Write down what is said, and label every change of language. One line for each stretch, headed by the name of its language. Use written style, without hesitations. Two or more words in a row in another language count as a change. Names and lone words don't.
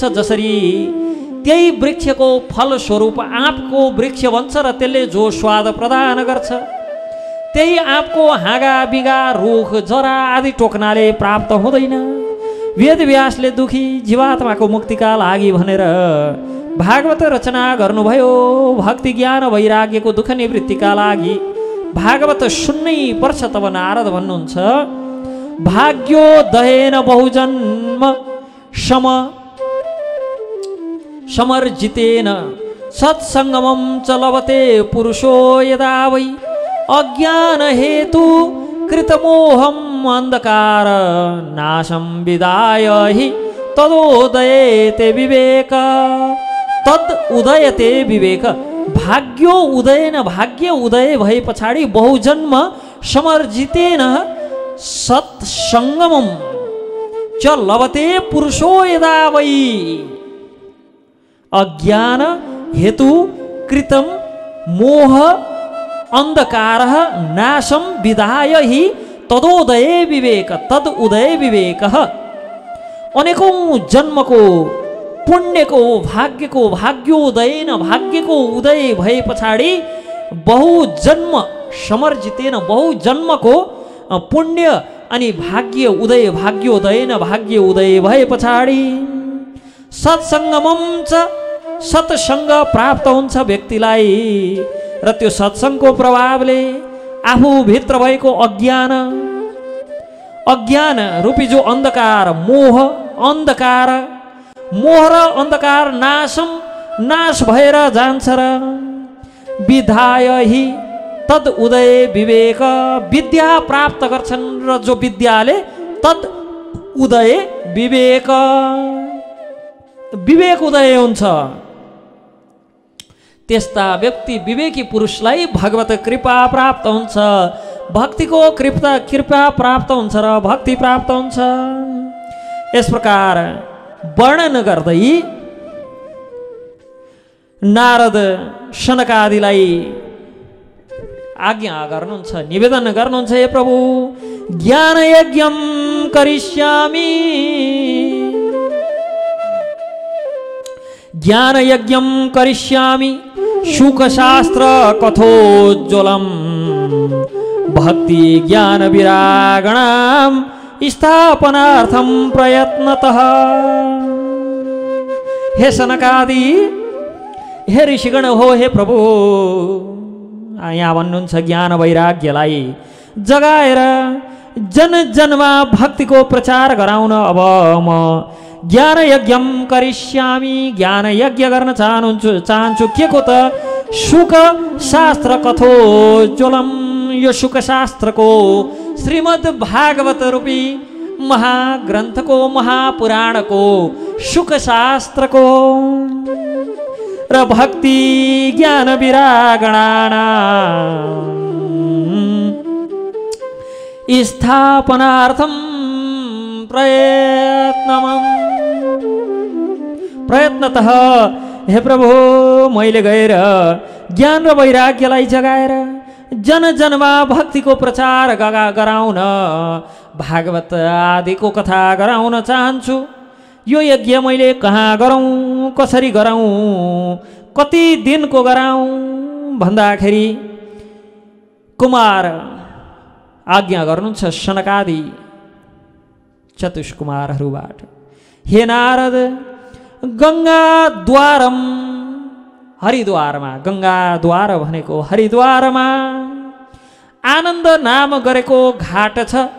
Nepali: जसरी त्यही वृक्षको फल स्वरूप आँपको वृक्ष बन्छ र त्यसले जो स्वाद प्रदान गर्छ, त्यही आँपको हाँगा बिगा रुख जरा आदि टोक्नाले प्राप्त हुँदैन। वेदव्यासले दुखी जीवात्माको मुक्तिका लागि भनेर भागवत रचना गर्नुभयो। भक्ति ज्ञान वैराग्यको दुःख निवृत्तिका लागि भागवत सुन्नै पर्छ। तब नारद भन्नुहुन्छ,
Sanskrit: भाग्योदयेन बहुजन्म समर्जितेन सत्संगमं च लभते पुरुषो यदा वै अज्ञान हेतु कृतमोहम् अंधकार नाशं विदाय हि तदोदयते विवेक। तद उदयते विवेक। भाग्यो उदयन,
Nepali: भाग्य उदय भए पछाडि
Sanskrit: बहुजन्म समर्जितेन सत्संगमं च लभते पुरुषो यदा वै अज्ञान हेतु कृतं मोह अंधकार नाशम विदाय ही तदोदय विवेक।
Nepali: तद उदय विवेक। अनेकों जन्म को पुण्य को भाग्य को भाग्योदयन, भाग्य को उदय भए पछाडि
Sanskrit: बहुजन्म समर्जितेन,
Nepali: बहुजन्म को पुण्य अनि भाग्य उदय, भाग्योदयन भाग्य उदय भए पछाडि
Sanskrit: सत्संगमं च
Nepali: सत्संग प्राप्त हुन्छ व्यक्तिलाई। र त्यो सत्संगको प्रभावले आफू भित्र भएको अज्ञान रूपी जो अंधकार, मोह र अंधकार नाश भएर जान्छ र
Sanskrit: विधाय हि तद उदय विवेक।
Nepali: विद्या प्राप्त गर्छन् र जो विद्याले
Sanskrit: तद उदय विवेक,
Nepali: विवेक उदय हुन्छ। त्यस्ता व्यक्ति विवेकी पुरुषलाई भगवत कृपा प्राप्त हुन्छ, भक्तिको कृपा प्राप्त हुन्छ र भक्ति प्राप्त हुन्छ। यस प्रकार वर्णन गर्दै नारद सनकादिलाई आज्ञा गर्नुहुन्छ, निवेदन गर्नुहुन्छ, हे प्रभु
Sanskrit: ज्ञान यज्ञम करिष्यामि, ज्ञान यज्ञम करिष्यामि शुकशास्त्र कथोज्ज्वलम भक्ति ज्ञान विरागणाम स्थापनार्थम प्रयत्नतः।
Nepali: हे सनकादि, हे ऋषिगण हो, हे प्रभु, यहाँ भन्नुहुन्छ ज्ञान वैराग्यलाई जगाएर जन जनमा भक्तिको प्रचार गराउन अब म
Sanskrit: ज्ञान यज्ञम करिष्यामि,
Nepali: ज्ञान यज्ञ गर्न चाहन्छु। के को त
Sanskrit: शुक शास्त्र कथोज्ज्वलम,
Nepali: यो शुक शास्त्रको श्रीमद् भागवत रूपी महाग्रन्थको महापुराणको शुक शास्त्रको र
Sanskrit: भक्ति ज्ञान विरागणानां स्थापनार्थं प्रयत्नतः।
Nepali: हे प्रभु, मैले गएर ज्ञान र वैराग्यलाई जगाएर जन जनमा भक्तिको प्रचार गराउन, भागवत आदिको कथा गराउन चाहन्छु। यो यज्ञ मैले कहाँ गरौँ, कसरी गराउँ, कति दिनको गराउँ भन्दाखेरि कुमार आज्ञा गर्नुहुन्छ सनकादि चतुष्कुमारहरूबाट, हे नारद गङ्गाद्वारम, हरिद्वारमा, गङ्गाद्वार भनेको हरिद्वारमा आनन्द नाम गरेको घाट छ।